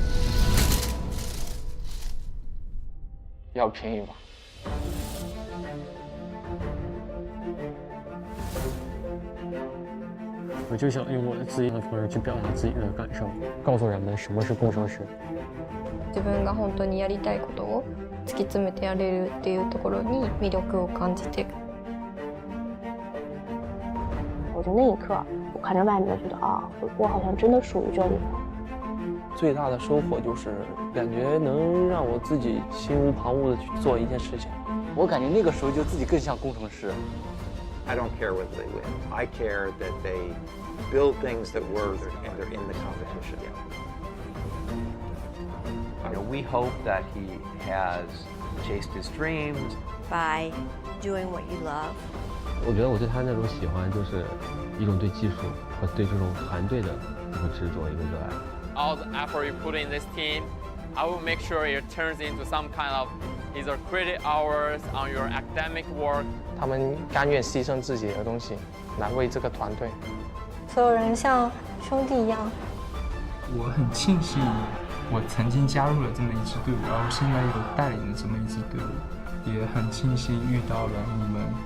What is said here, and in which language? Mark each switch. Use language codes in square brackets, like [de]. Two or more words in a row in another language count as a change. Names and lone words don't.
[zh] 要拼一把。我就想用我自己的方式去表达自己的感受，告诉人们什么是工程师。 [ja] 自分が本当にやりたいことを突き詰めてやれるっていうところに魅力を感じて。 [zh] 我就那一刻，我看着外面，觉得啊，我好像真的属于这里了。最大的收获就是感觉能让我自己心无旁骛的去做一件事情。我感觉那个时候就自己更像工程师。 [en] I don't care whether they win. I care that they build things that work and they're in the competition. We hope that he has chased his dreams by doing what you love. [zh] 我觉得我对他那种喜欢，就是一种对技术和对这种团队的一个执着，一个热爱。 [en] All the effort you put in this team, I will make sure it turns into some kind of either credit hours on your academic work. [zh] 他们甘愿牺牲自己的东西，来为这个团队。所有人像兄弟一样。我很庆幸，我曾经加入了这么一支队伍，然后现在有带领了这么一支队伍，也很庆幸遇到了你们。